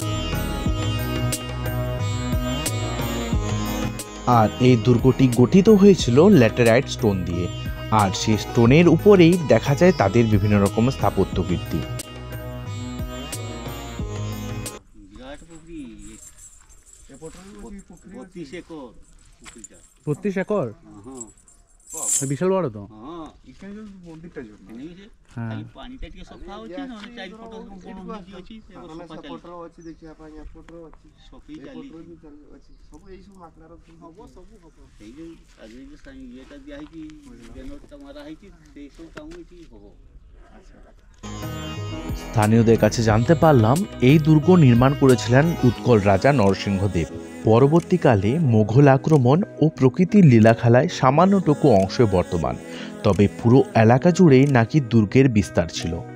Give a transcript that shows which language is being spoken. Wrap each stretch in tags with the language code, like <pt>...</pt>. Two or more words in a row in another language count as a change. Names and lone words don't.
<bn>আর এই দুর্গটি গঠিত হয়েছিল</bn> <en>laterite stone</en> <bn>দিয়ে, আর সেই স্টোনের উপরেই দেখা যায় তাদের বিভিন্ন রকম স্থাপত্য কীর্তি। বত্রিশ একর, বিশাল বড় তো। হ্যাঁ,</bn> <or>ପାଣିଟା ଟିକେ ସଫା ଅଛି, ନହେଲେ ଚାରି ଫଟ ବଣ ହେଇକି ଅଛି, ସଫେଇ ଚାଲିଛି। ସେଇ ଯୋଉ ଆଜି ଇଏଟା ଦିଆ ହେଇଛି, ବ୍ୟାନରଟା ମାରା ହେଇଛି, ସେଇ ସବୁ କାମ ଏଠି ହବ।</or> <bn>স্থানীয়দের কাছে জানতে পারলাম এই দুর্গ নির্মাণ করেছিলেন উৎকল রাজা নরসিংহদেব। পরবর্তীকালে মোঘল আক্রমণ ও প্রকৃতির লীলাখেলায় সামান্যটুকু অংশ বর্তমান, তবে পুরো এলাকা জুড়েই নাকি দুর্গের বিস্তার ছিল।</bn>